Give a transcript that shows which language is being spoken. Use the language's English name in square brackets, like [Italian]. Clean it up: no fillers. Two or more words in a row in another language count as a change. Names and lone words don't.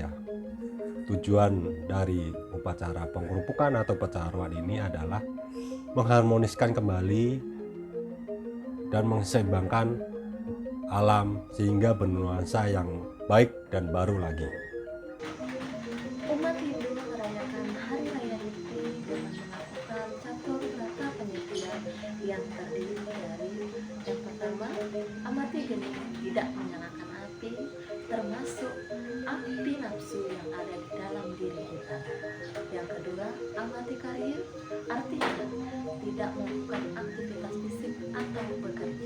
[Indonesian] Tujuan dari upacara pengerupukan atau percaruan ini adalah mengharmoniskan kembali dan menseimbangkan alam sehingga bernuansa yang baik dan baru lagi. Umat Hindu merayakan Hari Raya Nyepi dengan melakukan catur berata penyepian yang terdiri dari yang pertama, amati geni tidak menyalakan api, termasuk api nafsu yang ada di dalam diri kita. Yang kedua, amati karir, artinya tidak melakukan aktivitas fisik atau bekerja.